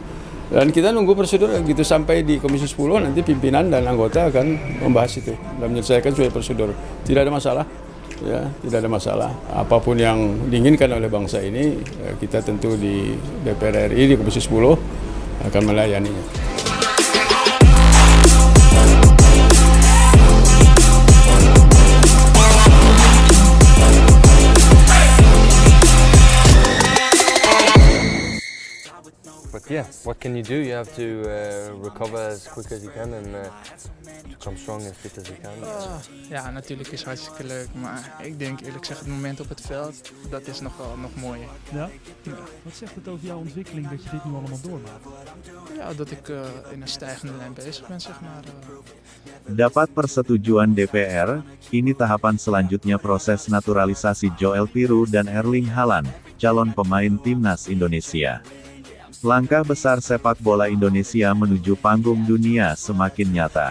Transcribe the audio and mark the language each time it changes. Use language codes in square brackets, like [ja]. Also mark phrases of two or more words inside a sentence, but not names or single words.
[id] Dan kita nunggu prosedur gitu sampai di Komisi 10 nanti pimpinan dan anggota akan membahas itu dan menyelesaikan sesuai prosedur. Tidak ada masalah, ya, tidak ada masalah. Apapun yang diinginkan oleh bangsa ini, kita tentu di DPR RI di Komisi 10 akan melayaninya. [en] But yeah, what can you do? You have to recover as quick as you can and to come strong and fit as you can. [nl] Ja, natuurlijk is hartstikke leuk, maar ik denk eerlijk gezegd het moment op het veld, dat is nog mooier. Ja? Wat zegt het over jouw ontwikkeling dat je dit nu allemaal doormaakt? Ja, dat ik in een stijgende lijn bezig ben, zeg maar. [id] Dapat persetujuan DPR, ini tahapan selanjutnya proses naturalisasi Joel Piroe dan Erling Haaland, calon pemain timnas Indonesia. Langkah besar sepak bola Indonesia menuju panggung dunia semakin nyata.